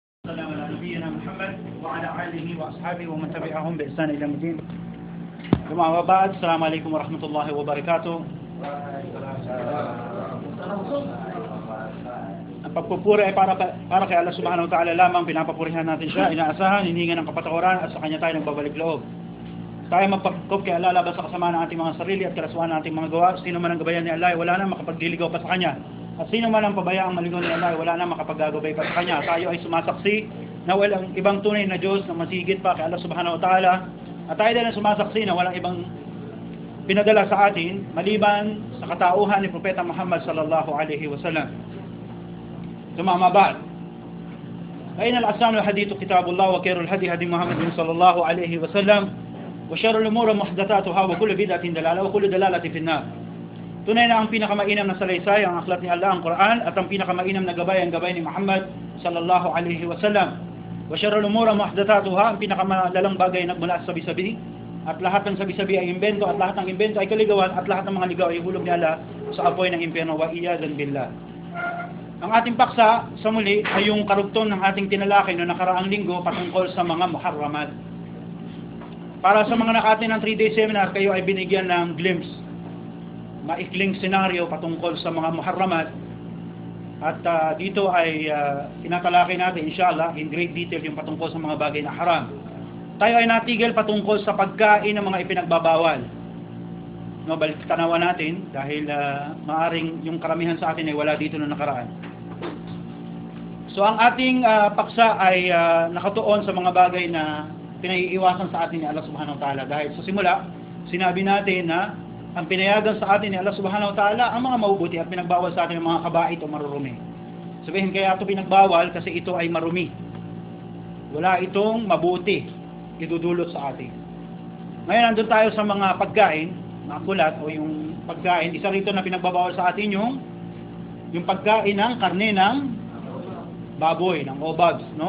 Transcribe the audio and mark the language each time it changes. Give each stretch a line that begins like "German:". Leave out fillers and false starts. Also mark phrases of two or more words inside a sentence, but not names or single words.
Arabic: وسلم على نبينا محمد وعلى آله وأصحابه ومن تبعهم بإحسان إلى يوم الدين. ثم أما بعد، السلام عليكم ورحمة الله وبركاته.
Filipino: Ang pagpupuri ay para kay Allah
Arabic: سبحانه وتعالى
Filipino: lamang. Pinapapurihan natin siya, inaasahan, hinihingan ng kapatawaran, at sa kanya tayo nagbabalik loob. Tayo magpagkop kay Allah laban sa kasama ng ating mga sarili at karasuhan ng ating mga gawa. Sino man ang gabayan ni Allah, wala na makapagliligaw pa sa kanya. At sino man ang pabayaang maligaw ni Allah, wala na makapaggagabay pa sa kanya. Tayo ay sumasaksi na walang ibang tunay na Diyos na masigit pa kay Allah
Arabic: سبحانه وتعالى.
Filipino: At tayo din ay sumasaksi na walang ibang pinadala sa atin maliban sa katauhan ni Propeta Muhammad
Arabic: صلى الله عليه وسلم. ثم أما بعد، فإن الأحسن الحديث كتاب الله وخير الهدي هدي محمد صلى الله عليه وسلم وشر الأمور محدثاتها وكل بدعة ضلالة وكل ضلالة في النار.
Filipino: Tunay na ang pinakamainam na salaysay ang aklat ni Allah, ang Quran, at ang pinakamainam na gabay ang gabay ni Muhammad
Arabic: صلى الله عليه وسلم. وشر الأمور محدثاتها,
Filipino: ang pinakamalalang bagay na mula sa sabi-sabi, at lahat ng sabi-sabi ay imbento, at lahat ng imbento ay kaligawan, at lahat ng mga ligaw ay hulog ni Allah sa apoy ng impyerno.
Arabic: والعياذ بالله.
Filipino: Ang ating paksa sa muli ay yung karugtong ng ating tinalakay noong nakaraang linggo patungkol sa mga muharramat. Para sa mga nakatin ng
English: 3-day seminar,
Filipino: kayo ay binigyan ng glimpse, maikling senaryo patungkol sa mga muharramat. At dito ay tinatalakay natin inshallah
English: in great detail
Filipino: yung patungkol sa mga bagay na haram. Tayo ay natigil patungkol sa pagkain ng mga ipinagbabawal. No, balik tanawan natin dahil maaring yung karamihan sa atin ay wala dito noong nakaraan. So ang ating paksa ay nakatuon sa mga bagay na pinaiiwasan sa atin ni Allah
Arabic: سبحانه وتعالى.
Filipino: Dahil sa simula, sinabi natin na ang pinayagan sa atin ni Allah
Arabic: سبحانه وتعالى
Filipino: ang mga mabubuti at pinagbawal sa atin ang mga kabait o marurumi. Sabihin kaya ito pinagbawal kasi ito ay marumi. Wala itong mabuti idudulot sa atin. Ngayon nandun tayo sa mga pagkain, mga kulat o yung pagkain. Isa rito na pinagbabawal sa atin yung pagkain ng karne ng baboy, ng obabs, no?